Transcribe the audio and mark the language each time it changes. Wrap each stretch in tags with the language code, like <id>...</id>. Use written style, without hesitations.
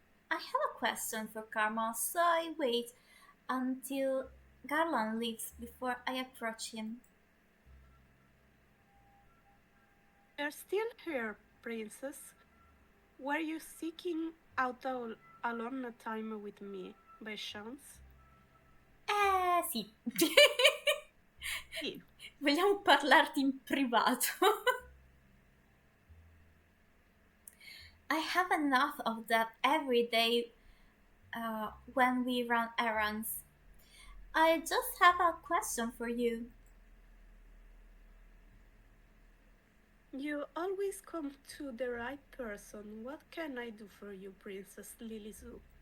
<en>I have a question for Karma, so I wait until Garland leaves before I approach him. You're still here, princess. Were you seeking out alone time with me, by chance?</en> <it>Sì. Sì. Vogliamo parlarti in privato.</it> <en>I have enough of that every day when we run errands. I just have a question for you. You always come to the right person. What can I do for you, Princess Lilisu?</en>